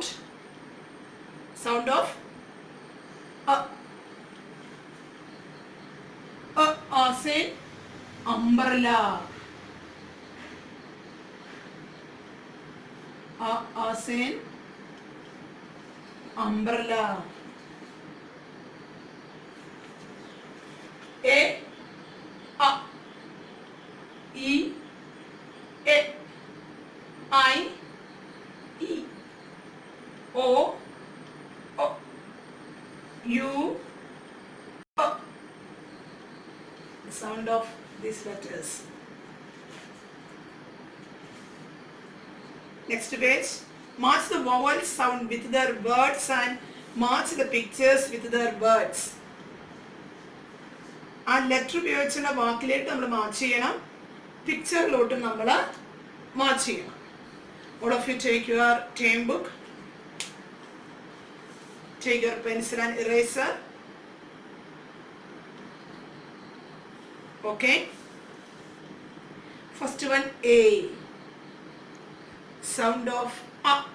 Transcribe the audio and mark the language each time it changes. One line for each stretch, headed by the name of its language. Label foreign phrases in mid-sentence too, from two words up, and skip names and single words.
English: Sound of A. A as in umbrella. A as in umbrella. A. A. E. A. I. E. O. O. U. O. The sound of these letters. Next page. Match the vowel sound with their words and match the pictures with their words.
Malayalam: ആ ലെറ്റർ ഉപയോഗിച്ചുള്ള വാക്കിലേക്ക് നമ്മൾ മാച്ച് ചെയ്യണം, പിക്ചറിലോട്ട് നമ്മൾ മാച്ച് ചെയ്യണം.
English: All of you take your term book, take your pencil and eraser. Okay. First one, A. Sound of A.